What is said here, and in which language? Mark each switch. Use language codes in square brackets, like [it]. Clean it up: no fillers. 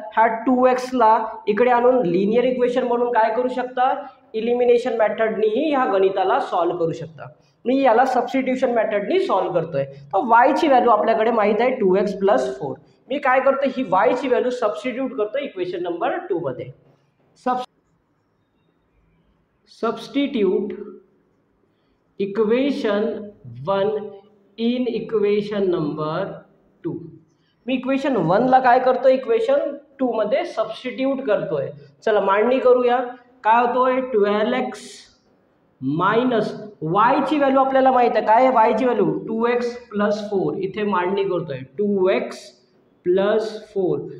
[mr] ह्या 2x ला इकडे आणून लिनियर इक्वेशन म्हणून काय करू शकता, इलिमिनेशन मेथडनीही ह्या गणिताला सॉल्व्ह करू शकता. मी याला सबस्टिट्यूशन मेथडनी सॉल्व्ह करतोय. तर y ची व्हॅल्यू आपल्याकडे माहित आहे 2x + 4. मी काय करतो, ही y ची व्हॅल्यू सबस्टिट्यूट करतो इक्वेशन नंबर 2 मध्ये. [en] Substitute equation 1 in equation number 2. [mr] मी equation 1 ला काय करतोय, इक्वेशन 2 मध्ये सबस्टिट्यूट करतोय. चला मांडणी करूया. काय होतोय, 12x मायनस y ची व्हॅल्यू आपल्याला माहित आहे. काय आहे y ची व्हॅल्यू, 2x + 4. इथे मांडणी करतोय 2x + 4.